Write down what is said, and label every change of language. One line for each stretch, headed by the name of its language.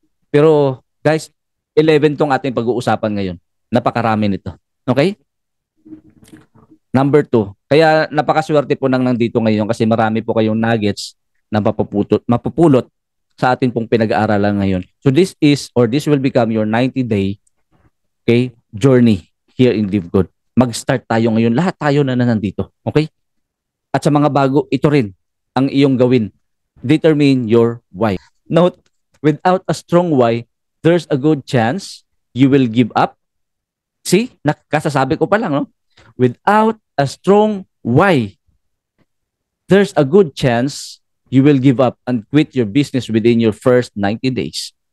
Filipino: Pero guys, 11 tong ating pag-uusapan ngayon. Napakarami nito. Okay? Number 2. Kaya napakaswerte po nang nandito ngayon kasi marami po kayong nuggets na mapupulot sa atin pong pinag-aaralan ngayon.
English: So this will become your 90-day journey here in Live Good.
Filipino: Mag-start tayo ngayon. Lahat tayo na nandito. Okay? At sa mga bago, ito rin ang iyong gawin.
English: Determine your why. Note, without a strong why, there's a good chance you will give up. See?
Filipino: Kasasabi ko pa lang, no?
English: Without a strong why, there's a good chance you will give up and quit your business within your first 90 days.